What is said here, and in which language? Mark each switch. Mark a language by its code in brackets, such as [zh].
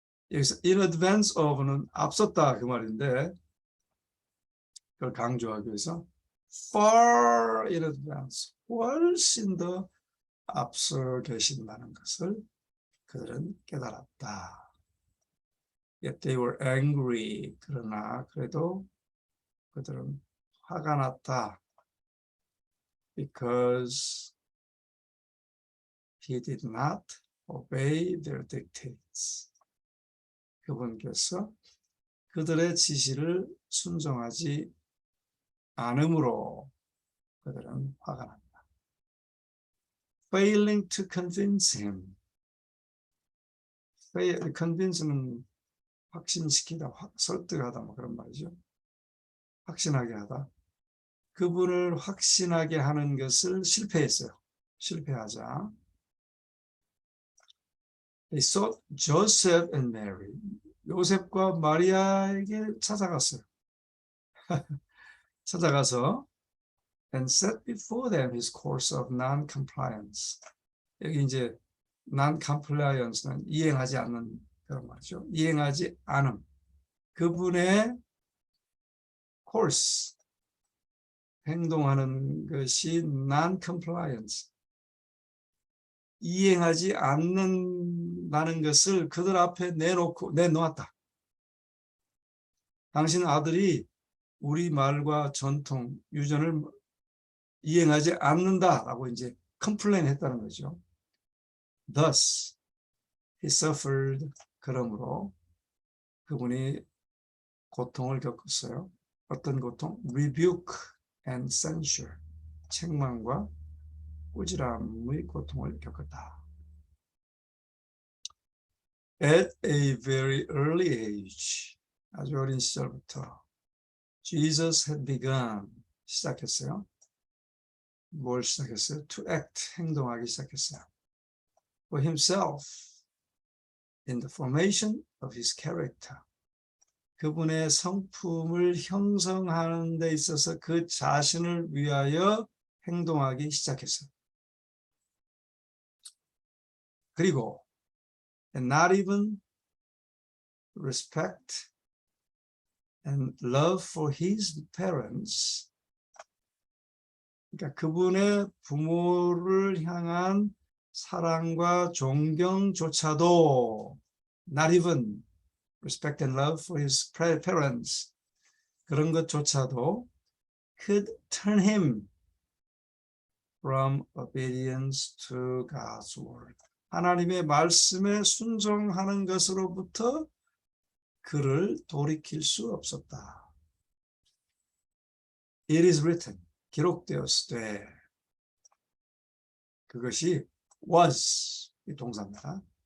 [ko] 여기서 in advance of는 앞섰다 그 말인데 그걸 강조하기 위해서 [en] far in advance, [ko] 훨씬 더 앞서 계신다는 것을 그들은 깨달았다. [en] Yet they were angry. [ko] 그러나 그래도 그들은 화가 났다. [en] Because he did not obey their dictates. [ko] 그분께서 그들의 지시를 순종하지 않음으로 그들은 화가 난다. [en] Failing to convince him. [ko] convince는 확신시키다, 설득하다 뭐 그런 말이죠. 확신하게 하다. 그분을 확신하게 하는 것을 실패했어요. 실패하자. [en] They sought Joseph and Mary. [ko] 요셉과 마리아에게 찾아갔어요. 찾아가서 [en] and set before them his course of non-compliance. [ko] 여기 이제 non-compliance는 이행하지 않는 그런 말이죠. 이행하지 않음. 그분의 course, 행동하는 것이 non-compliance. 이행하지 않는다는 것을 그들 앞에 내놓았다. 당신 아들이 우리 말과 전통, 유전을 이행하지 않는다라고 이제 컴플레인 했다는 거죠. [en] Thus, he suffered. [ko] 그러므로 그분이 고통을 겪었어요. 어떤 고통? [en] Rebuke and censure. [ko] 책망과 꾸지람의 고통을 겪었다. [en] At a very early age, [ko] 아주 어린 시절부터 [en] Jesus had begun, [ko] 시작했어요. 뭘 시작했어요? [en] To act, [ko] 행동하기 시작했어요. [en] For himself, in the formation of his character. [ko] 그분의 성품을 형성하는 데 있어서 그 자신을 위하여 행동하기 시작했어요. 그리고 [en] and not even respect and love for his parents. [ko] 그러니까 그분의 부모를 향한 사랑과 존경조차도 [en] not even respect and love for his parents. [ko] 그런 것조차도 [en] could turn him from obedience to God's word. [ko] 하나님의 말씀에 순종하는 것으로부터 그를 돌이킬 수 없었다. [en] It is written, [ko] 기록되었을 때 그것이 was, 이 동사입니다.